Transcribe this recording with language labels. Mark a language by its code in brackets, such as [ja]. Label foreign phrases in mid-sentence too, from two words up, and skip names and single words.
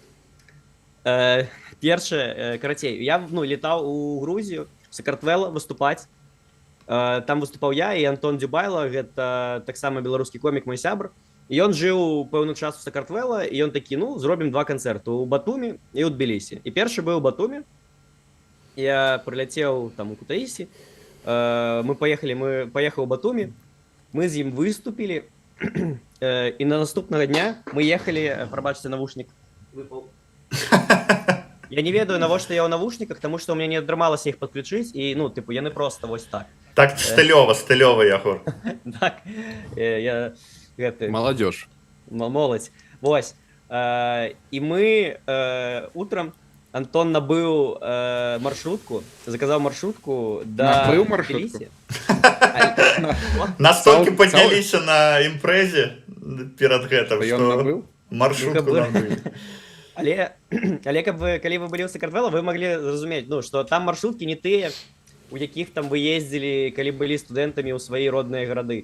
[be] Першае, карацей, я летаў у Грузію, в Сакартвела выступаць. Там выступаў я і Антон Дзюбайло, гэта таксама беларускі комік, мой сябр. І ён жыў пэўны час у Сакартвела, і ён такі, ну, зробім 2 канцэрты у Батумі і ў Тбілісі. І першы быў у Батумі. Я прыляцеў там у Кутаісі. [ru] Поехал в Батуми, мы [be] з ім [ru] выступили, и на наступного дня мы ехали, [be] пробачьте, навушник выпал. Я не ведаю, навошта я ў навушниках, [ru] потому что у меня [be] не атрымалася [ru] их подключить, и, [be] ну, типу, яны просто вось так. Так, стылёва, Ягор. Так, я... [ru] Молодежь. [be] Молодь. Вось. [ru] И мы утром... [be] Антон набыў маршрутку, заказаў маршрутку да маршрутку. Настолькі падняліся на імпрэзе перад гэтым, што маршрутку набыў. Але калі вы былі ў Сакартвела, вы маглі зразумець, ну, што там маршруткі не тыя, у якіх там вы ездзілі, калі былі студэнтамі ў свае родныя гарады.